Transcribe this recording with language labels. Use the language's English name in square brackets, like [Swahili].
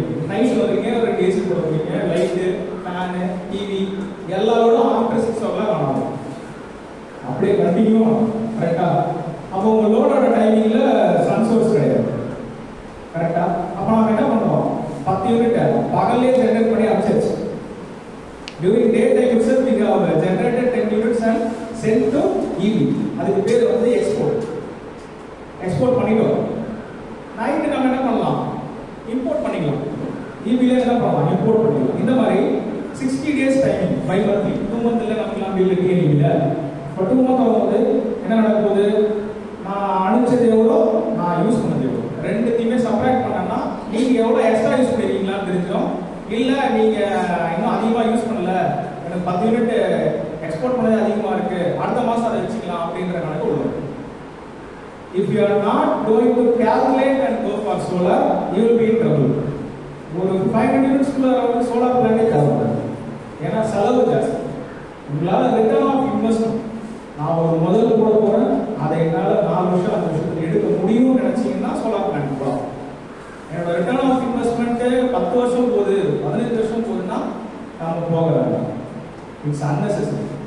[Tamil] நைட்ல வரீங்க, ஒரு ஏசி போடுவீங்க, லைட்டு, ஃபேனு, டிவி எல்லாரோட ஆஃப்டர் 6 o'clock ஆகும். அப்படியே கண்டினியூ கரெக்டா. அப்போ உங்க லோடோட டைமிங்ல சன் சோர்ஸ் கிடையாது. கரெக்டா. அப்ப நாம என்ன பண்ணுவோம், 10 யூனிட் பகல்லே ஜெனரேட் பண்ணி அனுப்பிச்சாச்சு. [English] During day time itself we have generated 10 units and sent to EV. [Tamil] அதுக்கு பேர் வந்து எக்ஸ்போர்ட் பண்ணிட்டோம். நைட் நம்ம என்ன பண்ணலாம், இம்போர்ட் பண்ணிக்கலாம். EVல என்ன பண்ணலாம், இம்போர்ட் பண்ணிக்கலாம். இந்த மாதிரி 60 days டைமிங், 5 monthly 2 monthல நமக்குலாம் பில் இல்ல. இப்போ 2 month ஆகும்போது என்ன நடக்க போகுது, நான் அனுப்பிச்சது எவ்வளோ, நான் யூஸ் பண்ணது எவ்வளோ, ரெண்டுத்தையுமே சப்ராக்ட் பண்ணனா நீங்க எவ்வளோ எக்ஸ்ட்ரா யூஸ் பண்ணிருக்கீங்களான்னு தெரிஞ்சிடும். இல்ல நீங்க இன்னும் அதிகமா யூஸ் பண்ணல, எனக்கு 10 யூனிட் எக்ஸ்போர்ட் பண்ணது அதிகமா இருக்கு, அடுத்த மாசம் அதை வச்சுக்கலாம் அப்படின்ற கணக்கு வரும். [English] If you are not going to calculate and go for solar, you will be in trouble. [Tamil] ஒரு 500 units குள்ள சோலார் பிளான்ட் தேவைப்படுது. ஏன்னா செலவு ஜாஸ்தி. உங்களால ரிட்டர்ன் ஆஃப் இன்வெஸ்ட்மெண்ட், நான் ஒரு முதல்ல போட போறேன், அதை என்னால 4 வருஷம் 5 வருஷத்துக்கு எடுக்க முடியும்னு நினைச்சீங்கன்னா சோலார் பிளான்ட் போகலாம். என்னோட ரிட்டர்ன் ஆஃப் இன்வெஸ்ட்மெண்ட் 10 வருஷம் போகுது, 15 வருஷம் போகுதுன்னா நாம போகலாம். It's unnecessary.